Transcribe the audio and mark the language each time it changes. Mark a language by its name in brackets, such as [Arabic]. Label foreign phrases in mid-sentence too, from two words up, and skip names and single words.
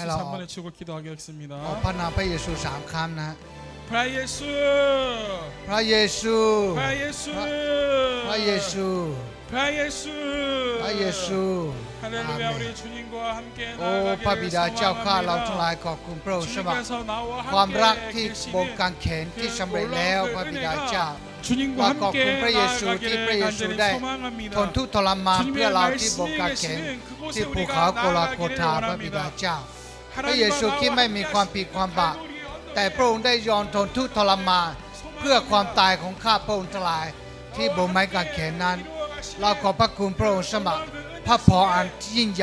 [English] hello. [Korean] 3번에 치고 기도하겠습니다. [Thai] ออกพระนามพระเยซู3 ครั้งนะ 프라이에스 พระเยซู 프라이에스 พระเยซู 프라이에스 พระเยซู [Korean] 할렐루야 우리 주님과 함께 [Thai] โอ้พระบิดา [Korean] 나아가기를 [Thai] เจ้าข้าเราทั้งหลาย [Korean] 소망합니다. [Thai] ขอบคุณพระองค์สำหรับ [Korean] 주님께서 나와 [Thai] ความรัก [Korean] 함께 [Thai] ที่บน [Korean] 계시는 [Thai] กางเขนที่สำเร็จแล้วพระบิดาเจ้า [Korean] 주님과 [Thai] เราขอบ [Korean] 함께 [Thai] คุณพระเยซูที่พระ [Korean] 나아가기를 [Thai] เยซู [Korean] 간절히 [Thai] ได้ [Korean] 소망합니다. [Thai] ทนทุกข์ทรมานเพื่อ [Korean] 주님의 [Thai] เราที่บน [Korean] 말씀이 [Thai] กางเขน [Korean] 계시는 그곳에 [Thai] ที่ภู [Korean] 우리가 [Thai] เขาโกลาโก [Korean] 나아가기를 [Thai] ธาพระบิดา [Korean] 원합니다. [Thai] เจ้า พระเยซูคริสต์ไม่มีความผิดความบาปแต่พระองค์ได้ยอมทนทุกข์ทรมานเพื่อความตายของข้าพระองค์ทั้งหลายที่บนไม้กางเขนนั้น เราขอบพระคุณพระองค์สำหรับพระพรอันยิ่งให